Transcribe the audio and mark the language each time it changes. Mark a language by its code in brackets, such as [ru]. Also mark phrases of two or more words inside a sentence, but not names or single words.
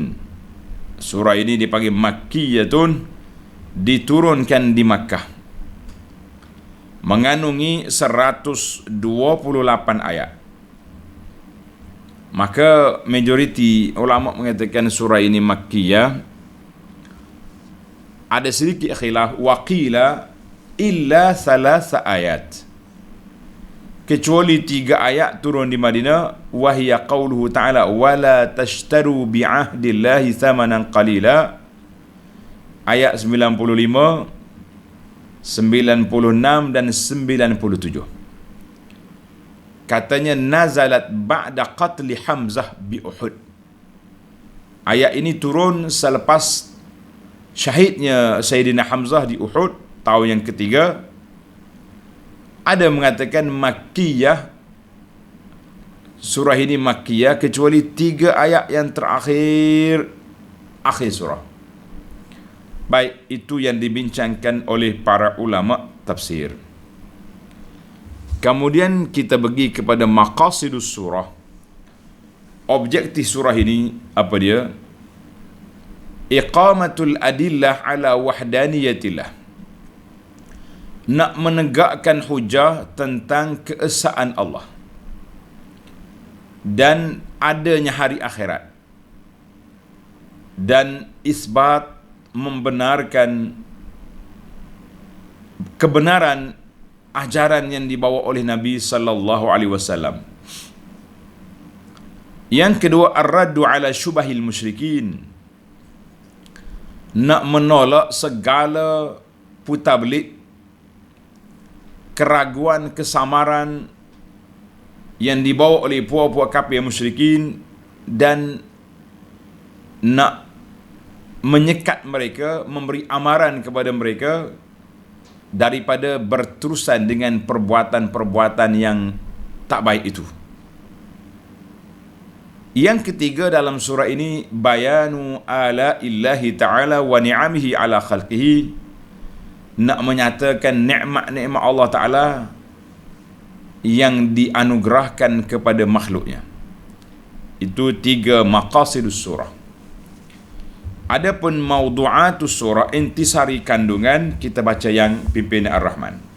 [ms] Surah ini dipanggil makkiyatun, diturunkan di Makkah. Mengandungi 128 ayat. Maka majoriti ulama mengatakan surah ini makkiyah. Ada sedikit khilaf, [ar] وقيل إلا ثلاث آيات, [ms] kecuali 3 ayat turun di Madinah. [ar] وهي قوله تعالى ولا تشتروا بعهد الله ثمنا قليلا, [ms] ayat 95, 96 dan 97. [ar] Katanya نزلت بعد قتل حمزة بأحد. [ms] Ayat ini turun selepas syahidnya Sayyidina Hamzah di Uhud, tahun yang ketiga. Ada mengatakan makkiyah, surah ini makkiyah kecuali 3 ayat yang terakhir, akhir surah. Baik, itu yang dibincangkan oleh para ulama tafsir. Kemudian kita pergi kepada [ar] مقاصد السورة. [ms] Objektif surah ini apa dia? [ar] إقامة الأدلة على وحدانية الله. [ms] Nak menegakkan hujah tentang keesaan Allah dan adanya hari akhirat, dan isbat, membenarkan kebenaran ajaran yang dibawa oleh Nabi [ar] صلى الله عليه وسلم. [ms] Yang kedua, [ar] الرد على شبه المشركين. [ms] Nak menolak segala putar belit, keraguan, kesamaran yang dibawa oleh puak-puak kafir musyrikin dan nak menyekat mereka, memberi amaran kepada mereka daripada berterusan dengan perbuatan-perbuatan yang tak baik itu. Yang ketiga dalam surah ini, [ar] بيان آلاء الله تعالى ونعمه على خلقه, [ms] nak menyatakan nikmat-nikmat Allah Ta'ala yang dianugerahkan kepada makhluknya. Itu 3 [ar] مقاصد السورة. [ms] Adapun [ar] موضوعات السورة, [ms] intisari kandungan, kita baca yang pimpinan Ar-Rahman.